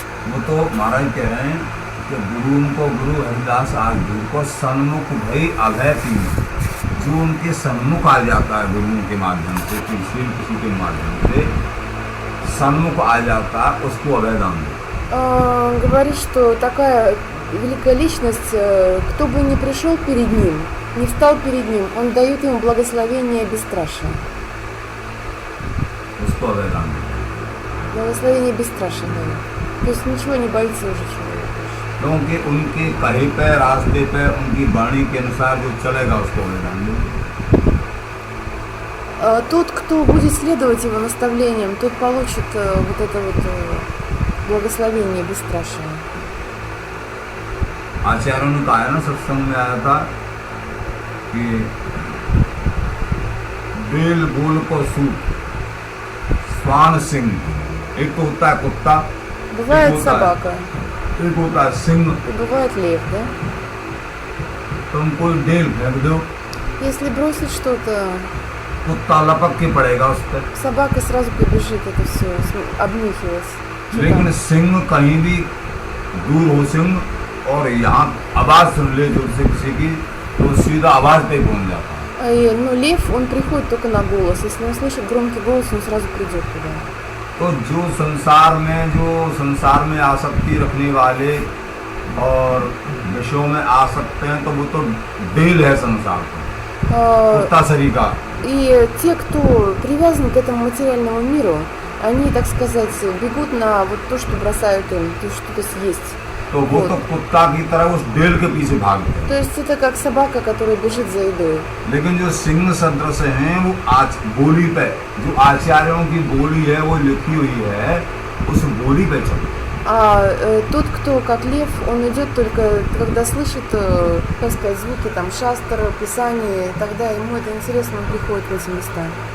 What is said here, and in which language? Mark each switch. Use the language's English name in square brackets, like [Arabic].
[Hindi] वो तो महाराज कह रहे हैं कि गुरु उनको गुरु हरिदास आज गुरु को सन्मुख भई अभय पी, जो उनके सन्मुख आ जाता है गुरुओं के माध्यम से, किसी के माध्यम से सन्मुख आ जाता है, उसको अभय दान दो। [Russian] Говорит, что такая великая личность, кто бы ни пришел перед ним, не встал перед ним, он дает ему благословение бесстрашия. [Hindi] उसको अभय दान दो। [Russian] Благословение бесстрашия дает. То есть ничего не боится уже человек. [Hindi] क्योंकि उनके कहे पे रास्ते पे उनकी वाणी के अनुसार जो चलेगा उसको अभय दान दो। [Russian] Тот, кто будет следовать его наставлениям, тот получит вот это вот благословение бесстрашия. [Hindi] आचार्यों ने कहा है ना, सत्संग में आया था कि बेल बोल को सूट, स्वान सिंह, एक तो होता है कुत्ता, [Russian] Бывает [Hindi] होता है- [Russian] собака [Hindi] एक होता है सिंह। [Russian] и бывает лев, да? [Hindi] तुम कोई डेल फेंक दो, [Russian] Если бросить что-то, [Hindi] कुत्ता लपक के पड़ेगा उस पर। [Russian] собака сразу побежит это все, обнюхивать. [Hindi] लेकिन सिंह कहीं भी दूर हो सिंह और यहाँ आवाज सुन ले जोर से किसी की, तो सीधा आवाज पे पहुंच जाता है। [Russian] Ну, лев, он приходит только на голос. Если он слышит громкий голос, он сразу придет туда. [Hindi] तो जो संसार में आसक्ति रखने वाले और विषयों में आ सकते हैं, तो वो तो डेल है संसार का, А, कुत्ता शरीर का। [Russian] И те, кто привязан к этому материальному миру, они, так сказать, бегут на вот то, что бросают им, то есть что-то съесть. [Hindi] तो वो तो कुत्ता की तरह उस डेल के पीछे भागते हैं। [Russian] То есть это как собака, которая бежит за едой. [Hindi] लेकिन जो सिंह सदृश हैं, वो आज बोली पे, जो आचार्यों की बोली है वो लिखी हुई है, उस बोली पे चलो। [Russian] А тот, кто как лев, он идет только, когда слышит, как сказать, звуки там шастр, писание, тогда ему это интересно, он приходит в эти места.